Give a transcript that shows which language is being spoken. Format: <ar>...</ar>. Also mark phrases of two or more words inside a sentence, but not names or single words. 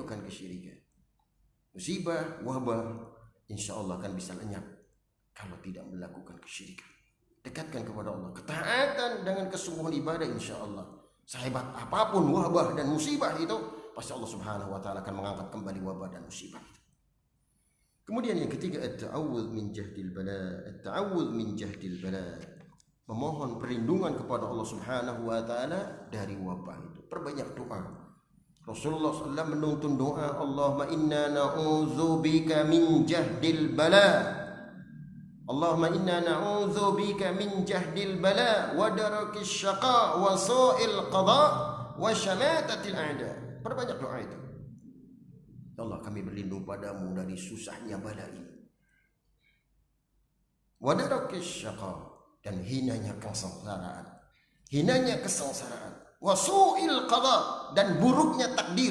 <id>Musibah, wabah,</id> <ar>إن شاء الله</ar> <id>akan bisa lenyap kalau tidak melakukan kesyirikan. Dekatkan kepada Allah, ketaatan dengan kesungguhan ibadah,</id> <ar>إن شاء الله</ar> <id>sehebat apapun wabah dan musibah itu, pasti Allah</id> <ar>سبحانه وتعالى</ar> <id>akan mengangkat kembali wabah dan musibah itu.</id> <ar>Kemudian yang ketiga, التعوذ من جهد البلاء. التعوذ من جهد البلاء.</ar> <id>Memohon perlindungan kepada Allah</id> <ar>سبحانه وتعالى</ar> <id>dari wabah itu. Perbanyak doa. Rasulullah SAW menuntun doa,</id> <ar>اللهم إنا نعوذ بك من جهد البلاء. اللهم إنا نعوذ بك من جهد البلاء ودرك الشقاء وسوء القضاء وشماتة الأعداء.</ar> <id>Perbanyak doa itu. Ya Allah, kami berlindung padamu dari susahnya bala ini.</id> <ar>ودرك الشقاء,</ar> <id>dan hinanya kesengsaraan. Hinanya kesengsaraan.</id> <ar>وسوء القضاء,</ar> <id>dan buruknya takdir.</id>